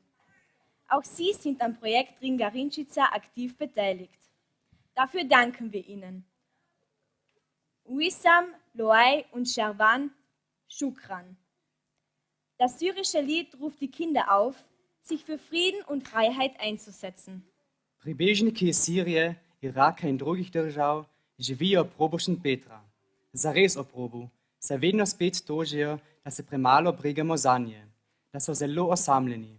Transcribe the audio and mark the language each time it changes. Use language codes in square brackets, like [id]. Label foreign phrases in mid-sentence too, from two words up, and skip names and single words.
[de] Auch sie sind am Projekt Ringarinčica aktiv beteiligt. Dafür danken wir ihnen. Wissam, Loai und Sherwan, Shukran. Das syrische Lied ruft die Kinder auf, sich für Frieden und Freiheit einzusetzen. [sl] Pribežniki iz Sirije, Iraka in drugih držav živijo ob robu Petra. Zares ob robu, se vedno spet tožijo, da se premalo brigamo zanje, da so zelo osamljeni.